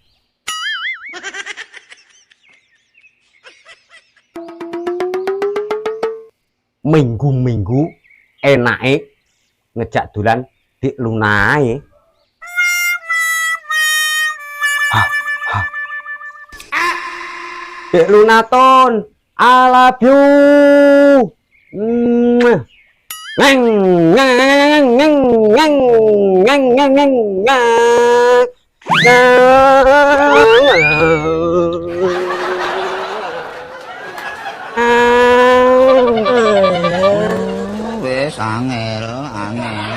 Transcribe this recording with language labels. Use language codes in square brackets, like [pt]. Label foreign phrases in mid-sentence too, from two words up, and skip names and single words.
[jv] Minggu-minggu enake ngejak dolan Dik Luna ae. Dik Luna ton, [en] I love you. Ngeng ngeng ngeng ngeng ngeng ngeng ngeng [jv] Wes angel, angel.